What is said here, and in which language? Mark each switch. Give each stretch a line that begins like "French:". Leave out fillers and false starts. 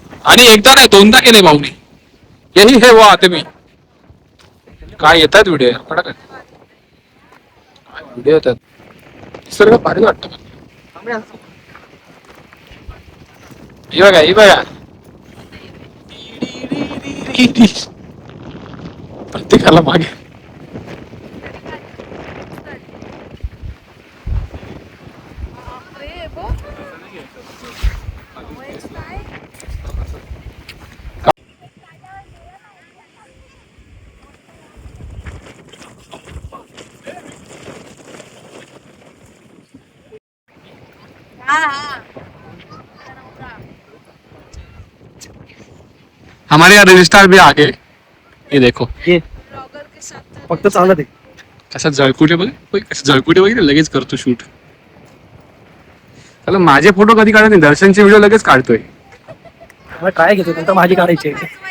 Marathi: आणि एकदा नाही दोनदा केले भाऊनी.
Hindi: यही है वो आदमी.
Marathi: काय येतात व्हिडिओ व्हिडिओ येतात. निसर्ग भारी वाटतं. ही बघा ही बघा प्रत्येकाला मागे
Hindi: हमारे यहाँ रजिस्टर भी आ गए. ये देखो
Marathi: फक्त चालत आहे. कसा जळकुटे बघ कसं जळकुटे बघितलं लगेच करतो शूट. त्याला माझे फोटो कधी काढत नाही, दर्शनचे व्हिडिओ लगेच काढतोय. मग काय घेतो नंतर माझी काढायची आहे.